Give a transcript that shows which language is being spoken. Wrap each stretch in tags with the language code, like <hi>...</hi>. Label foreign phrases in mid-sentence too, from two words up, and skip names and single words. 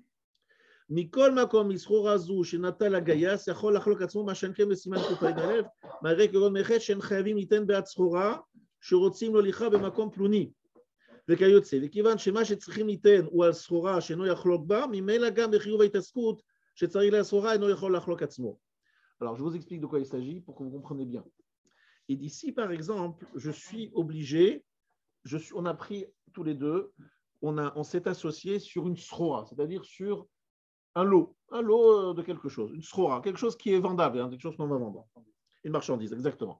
<he>מכל מקום מסחורה זו שנטל הגייס יכול לחלוק עצמו מה שאין כן בסימן קפ"א, מראה כגון מחץ שאין חייבים ליתן בעד סחורה שרוצים להוליכה במקום פלוני. וכיוצא, וכיוון שמה שצריכים ליתן הוא על סחורה שאינו יחלוק בה, ממילא גם בחיוב ההתעסקות שצריך לסחורה אינו יכול לחלוק עצמו.</he> <fr>Alors, je vous explique de quoi il s'agit pour que vous compreniez bien. Et d'ici, par exemple, je suis obligé, on a pris tous les deux, on s'est associé sur une sxora, c'est-à-dire sur un lot de quelque chose, une sxora, quelque chose qui est vendable, quelque chose qu'on va vendre, une marchandise, exactement.</fr>